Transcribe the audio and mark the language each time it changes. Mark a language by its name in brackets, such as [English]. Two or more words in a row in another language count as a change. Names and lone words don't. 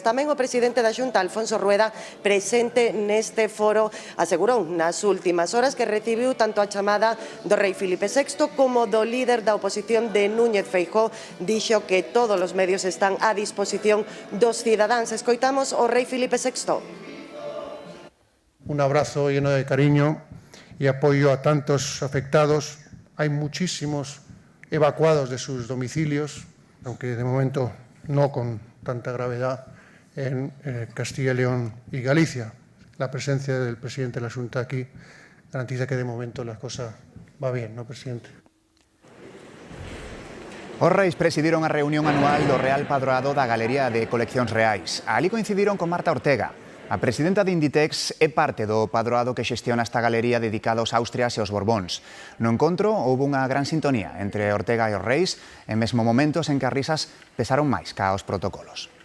[Galician] Tamén o presidente da Xunta, Alfonso Rueda, presente neste foro, asegurou nas últimas horas que recibiu tanto a chamada do rei Filipe VI como do líder da oposición de Núñez Feijóo. Dixo que todos os medios están a disposición dos cidadáns. Escoitamos o rei Filipe VI. [Spanish] Un abrazo lleno de cariño y apoyo a tantos afectados. Hay muchísimos evacuados de sus domicilios, aunque de momento no con tanta gravedad, en Castilla y León y Galicia. La presencia del presidente de la Xunta aquí garantiza que de momento la cosa va bien, ¿no, presidente? [Galician] Os reis presidiron a reunión anual do Real Padroado da Galería de Coleccións Reais. Ali coincidiron con Marta Ortega. A presidenta de Inditex é parte do padroado que xestiona esta galería dedicada aos Austrias e aos Borbóns. No encontro houve unha gran sintonía entre Ortega e os reis, e mesmo momentos en que as risas pesaron máis ca os protocolos.